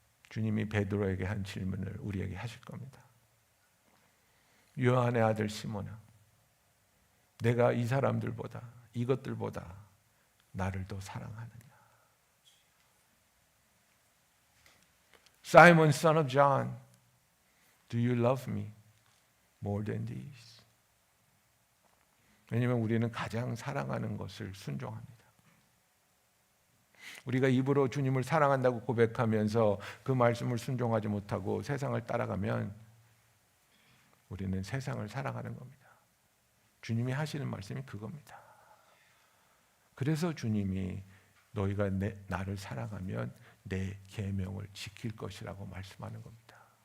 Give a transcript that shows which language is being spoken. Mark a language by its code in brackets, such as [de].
[ko] 주님이 베드로에게 한 질문을 우리에게 하실 겁니다. 요한의 아들 시몬아, 내가 이 사람들보다, 이것들보다 나를 더 사랑하느냐? [en] Simon, son of John, do you love me more than these? [ko] 왜냐하면 우리는 가장 사랑하는 것을 순종합니다. 우리가 입으로 주님을 사랑한다고 고백하면서 그 말씀을 순종하지 못하고 세상을 따라가면 우리는 세상을 사랑하는 겁니다. 주님이 하시는 말씀이 그겁니다. 그래서 주님이 너희가 나를 사랑하면 내 계명을 지킬 것이라고 말씀하는 겁니다.